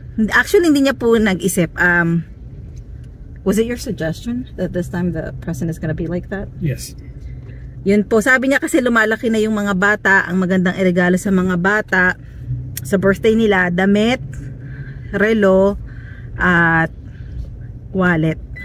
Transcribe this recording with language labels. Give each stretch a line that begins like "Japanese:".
Filipino: Actually, hindi niya po nag-isip.
English: Was it your suggestion that this time the present is gonna be like that? Yes.
Filipino: Yun po, sabi niya kasi lumalaki na yung mga bata, ang magandang iregalo sa mga bata sa birthday nila, damit, relo, at wallet.